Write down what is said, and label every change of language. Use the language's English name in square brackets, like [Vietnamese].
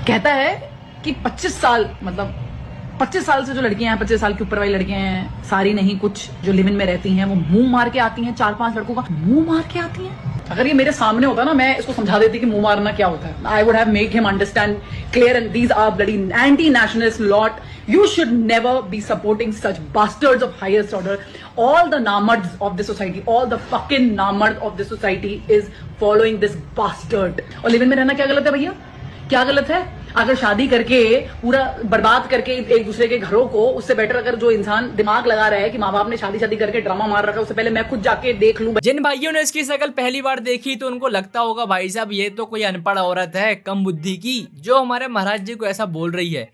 [Hindi] कहता है कि 25 साल, मतलब 25 साल से जो लड़कियां हैं, 25 साल के ऊपर वाली लड़कियां हैं, सारी नहीं, कुछ जो लिव इन में रहती हैं, वो मुंह मार के आती हैं। 4-5 लड़कों का मुंह मार के आती हैं। अगर ये मेरे सामने होता ना, मैं इसको समझा देती कि मुंह मारना क्या होता है। [English] I would have make him understand clear, and these are bloody anti nationalist lot. You should never be supporting such bastards of highest order. All the namards of the society, all the fucking namards of the society is following this bastard. [Hindi] और live in में रहना क्या गलत है भैया? क्या गलत है? अगर शादी करके पूरा बर्बाद करके एक दूसरे के घरों को, उससे बेटर अगर जो इंसान दिमाग लगा रहा है कि माँ बाप ने शादी करके ड्रामा मार रखा है, उससे पहले मैं खुद जाके देख लूं। जिन भाइयों ने इसकी शक्ल पहली बार देखी तो उनको लगता होगा भाई साहब ये तो कोई अनपढ़ औरत है, कम बुद्धि की, जो हमारे महाराज जी को ऐसा बोल रही है।